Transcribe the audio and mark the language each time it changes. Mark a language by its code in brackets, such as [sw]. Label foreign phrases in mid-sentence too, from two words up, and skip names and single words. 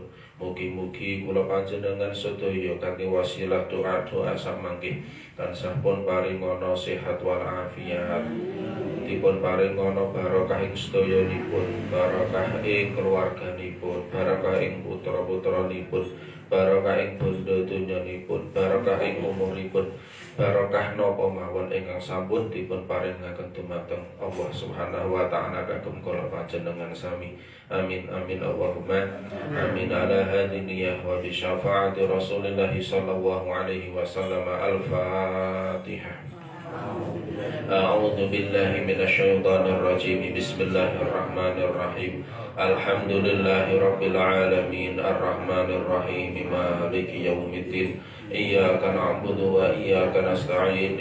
[jv] Mugi-mugi kula panjenengan sedaya kanthi wasilah doa-doa samangke tansah pun paringana sehat wal afiat, dipun paringana barokah ing sedayanipun, barokah ing keluarganipun, barokah ing putra-putranipun, barokah ing bondo donyanipun, barokah ing umuripun, barokah napa mawon ingkang sampun dipun paringaken dumateng Allah [ar] سبحانه وتعالى [jv] kagem kula panjenengan sami. [ar] آمين آمين اللهم آمين على هادينية وبشفاعة رسول الله صلى الله عليه وسلم. Al-Fatihah. أعوذ بالله من الشيطان الرجيم. بسم الله الرحمن الرحيم الحمد لله رب العالمين الرحمن الرحيم مالك يوم الدين. إياك نعبد وإياك نستعين.